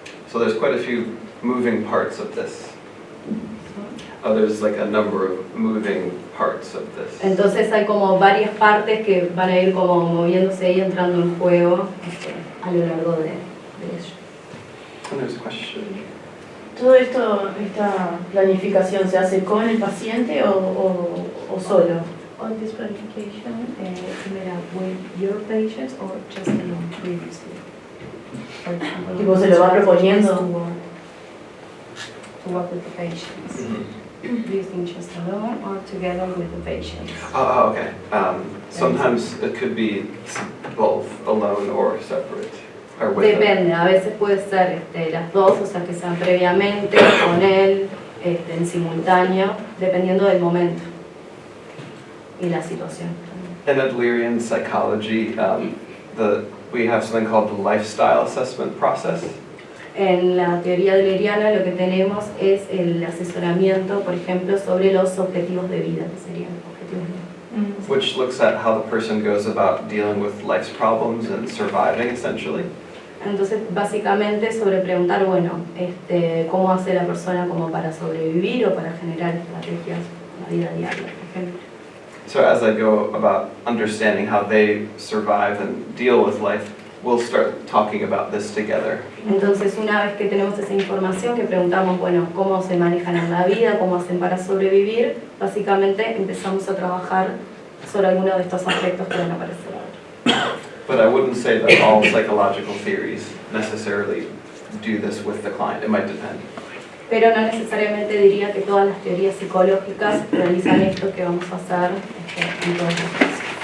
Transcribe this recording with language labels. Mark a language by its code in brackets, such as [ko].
[en] So there's quite a few moving parts of this. There's like a number of moving parts of this. [es] Entonces hay como varias partes que van a ir como moviéndose y entrando en juego a lo largo de ello. [en] And there's a question. [es] ¿Todo esto, esta planificación se hace con el paciente o solo? [en] All this planification, made up with your patients or just alone previously? For example, [es] Tipo, se lo va proponiendo. [en] To work with the patients. Do you think just alone or together with the patients? Oh, okay. Sometimes it could be both, alone or separate. Or with them. [es] Depende, a veces puede ser las dos, o sea que sean previamente con él, en simultáneo, dependiendo del momento y la situación. [en] In Adlerian psychology, we have something called the lifestyle assessment process. [es] En la teoría adleriana lo que tenemos es el asesoramiento, por ejemplo, sobre los objetivos de vida, que serían objetivos de vida. [en] Which looks at how the person goes about dealing with life's problems and surviving, essentially. [es] Entonces, básicamente sobre preguntar, bueno, cómo hace la persona como para sobrevivir o para generar estrategias en la vida diaria, por ejemplo. [en] So as I go about understanding how they survive and deal with life, we'll start talking about this together. [es] Entonces, una vez que tenemos esa información, que preguntamos, bueno, cómo se manejan en la vida, cómo hacen para sobrevivir, básicamente empezamos a trabajar sobre algunos de estos aspectos que van a aparecer ahora. [en] But I wouldn't say that all psychological theories necessarily do this with the client. It might depend. [es] Pero no necesariamente diría que todas las teorías psicológicas realizan esto que vamos a hacer en todos los casos.